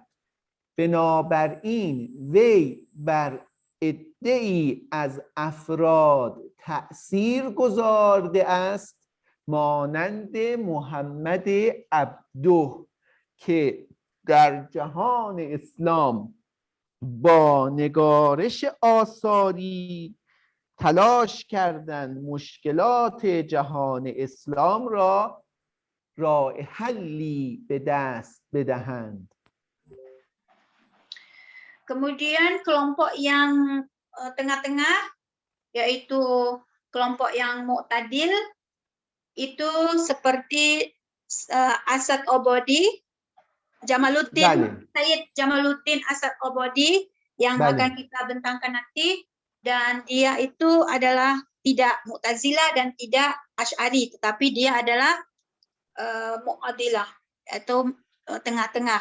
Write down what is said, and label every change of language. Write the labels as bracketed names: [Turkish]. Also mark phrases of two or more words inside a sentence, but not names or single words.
[Persian] بنابراین وی بر عده‌ای از افراد تأثیر گذارده است، مانند محمد عبده که در جهان اسلام با نگارش آثاری تلاش کردند مشکلات جهان اسلام را راه حلی به دست بدهند. [Indonesian] Kemudian kelompok yang tengah-tengah, yaitu kelompok yang Mu'tadil, itu seperti Asad-Obadi, Sayyid Jamaluddin Asad-Obadi yang akan kita bentangkan nanti, dan dia itu adalah tidak Mu'tazilah dan tidak Asy'ari, tetapi dia adalah Mu'tadilah atau tengah-tengah.